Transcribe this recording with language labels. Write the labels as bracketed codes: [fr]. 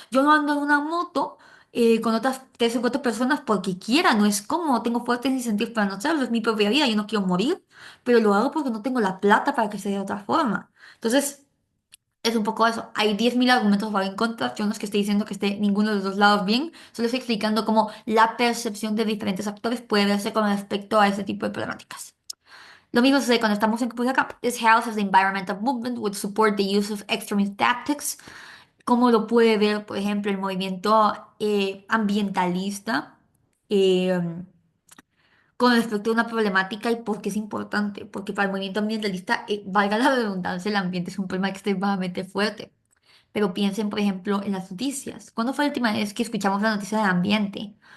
[es] Yo no ando en una moto con otras tres o cuatro personas porque quiera, no es como tengo fuertes incentivos para no hacerlo, es mi propia vida, yo no quiero morir, pero lo hago porque no tengo la plata para que sea de otra forma. Entonces, es un poco eso. Hay 10.000 argumentos a favor y en contra. Yo no es que esté diciendo que esté ninguno de los dos lados bien, solo estoy explicando cómo la percepción de diferentes actores puede verse con respecto a ese tipo de problemáticas. Lo mismo sucede cuando estamos en pues acá. [en] This house as the environmental movement would support the use of extremist tactics. [es] Cómo lo puede ver, por ejemplo, el movimiento ambientalista eh, con respecto a una problemática y por qué es importante. Porque para el movimiento ambientalista, valga la redundancia, el ambiente es un problema extremadamente fuerte. Pero piensen, por ejemplo, en las noticias. ¿Cuándo fue la última vez que escuchamos la noticia de ambiente?